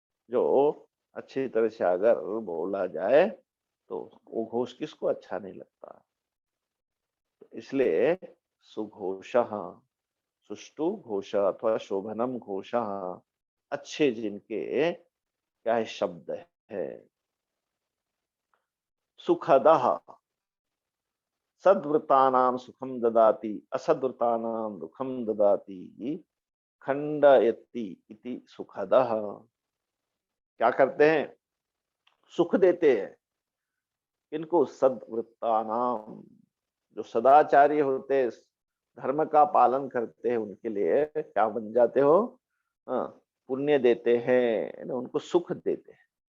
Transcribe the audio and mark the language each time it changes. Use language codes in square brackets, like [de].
[hi] जो अच्छी तरह से अगर बोला जाए तो वो घोष किसको अच्छा नहीं लगता, तो इसलिए [sa] सुघोषः सुष्टु घोष अथवा शोभनम घोषः, [hi] अच्छे जिनके क्या है शब्द है। [sa] सुखदः सद्वृतानां सुखम ददाति असद्वृतानां दुखम ददाति खंडयति इति सुखदः। [hi] क्या करते हैं, सुख देते हैं इनको, सद्वृत्तानाम, जो सदाचारी होते, धर्म का पालन करते हैं, उनके लिए क्या बन जाते हो, हाँ, पुण्य देते हैं, उनको सुख देते हैं।